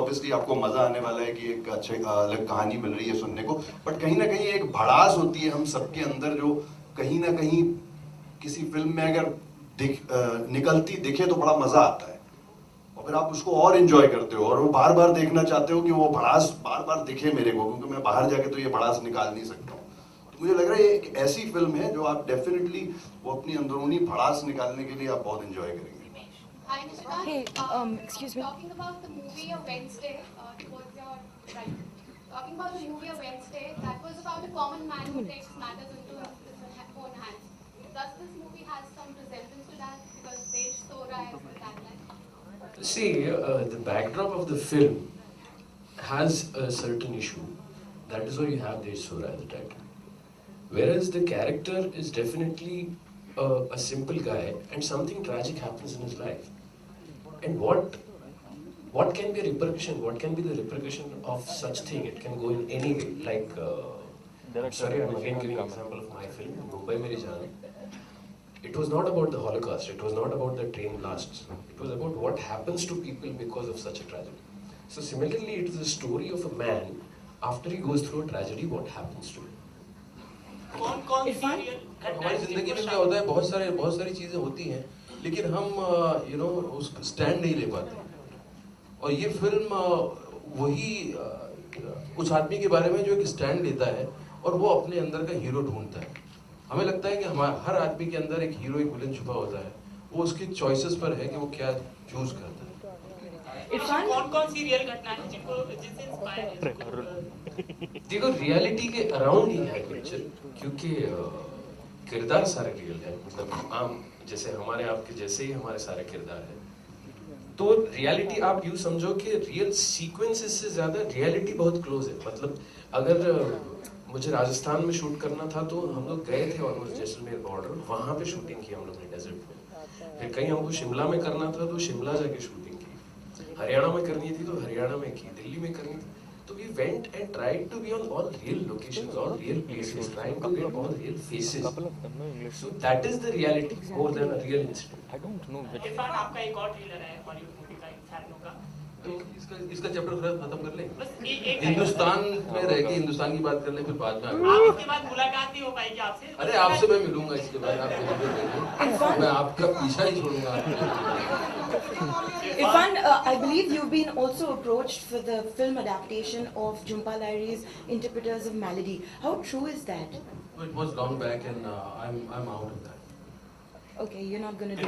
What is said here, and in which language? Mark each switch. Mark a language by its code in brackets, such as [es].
[hi] Obviously आपको मजा आने वाला है कि एक अच्छी अलग कहानी मिल रही है सुनने को, बट कहीं ना कहीं एक भड़ास होती है हम सबके अंदर जो कहीं ना कहीं किसी फिल्म में अगर निकलती दिखे तो बड़ा मजा आता है, और फिर आप उसको और एंजॉय करते हो और वो बार बार देखना चाहते हो कि वो भड़ास बार बार दिखे मेरे को, क्योंकि मैं बाहर जाके तो ये भड़ास निकाल नहीं सकता हूँ. मुझे लग रहा है ये एक ऐसी फिल्म है जो आप डेफिनेटली वो अपनी अंदरूनी भड़ास निकालने के लिए आप बहुत एंजॉय करेंगे. [en] Hi, Nishita. Hey, excuse me. Talking about the movie A Wednesday, towards your right. Talking about the movie A Wednesday, that was about a common man who takes matters into his own hands. Does this movie has some resemblance to that? Because Desh Sora is the tagline. See, the backdrop of the film has a certain issue. That is why you have Desh Sora as the title. Whereas the character is definitely a simple guy, and something tragic happens in his life. And what can be a repercussion? What can be the repercussion of such thing? It can go in any way. Like, sorry, I'm again giving an example of my film, Mumbai Meri Jaan. It was not about the Holocaust, it was not about the train blasts, it was about what happens to people because of such a tragedy. So similarly, it is a story of a man, after he goes through a tragedy, what happens to him. [hi] कौन-कौन सी हमारी जिंदगी में क्या होता है, बहुत सारी चीजें होती हैं, लेकिन हम उस स्टैंड नहीं ले पाते। और ये फिल्म वही उस आदमी के बारे में जो एक स्टैंड लेता है और वो अपने अंदर का हीरो ढूंढता है। हमें लगता है कि हर आदमी के अंदर एक हीरो, एक विलन छुपा होता है, वो उसकी चॉइसेस पर है कि वो क्या चूज करता है। कौन-कौन सी रियल घटना है जिससे इंस्पायर है? देखो, रियलिटी के अराउंड ही है पिक्चर, क्योंकि किरदार सारे रियल है, मतलब आम जैसे हमारे आपके जैसे ही हमारे सारे किरदार हैं। तो रियलिटी आप यूँ समझो कि रियल सीक्वेंसेस से ज़्यादा रियलिटी बहुत क्लोज है। मतलब अगर मुझे राजस्थान में शूट करना था तो हम लोग गए थे ऑलमोस्ट जैसलमेर बॉर्डर, वहाँ पे शूटिंग की हम लोग ने डेजर्ट में। फिर कहीं हमको शिमला में करना था तो शिमला जाके शूटिंग की, हरियाणा में करनी थी तो हरियाणा में की, दिल्ली में करनी थी। तो [en] we went and tried to be on all real locations, all real places, trying to get all real faces. So that is the reality more than a real incident. I don't know. [hi] Irfan, आपका एक और trailer है Bollywood movie का इंफर्नो का, तो इसका chapter खत्म कर ले। बस एक हिंदुस्तान में रह के हिंदुस्तान की बात कर ले, फिर बाद में आगे। आप इसके बाद मुलाकात नहीं हो पाएगी आपसे। अरे आपसे मैं मिलूंगा इसके बाद, आप मैं आपका पीछा ही छोड़ूंगा। [en] Irfan, I believe you've been also approached for the film adaptation of Jhumpa Lahiri's Interpreters of Melody. How true is that? It was long back and I'm out of that. Okay, you're not going to do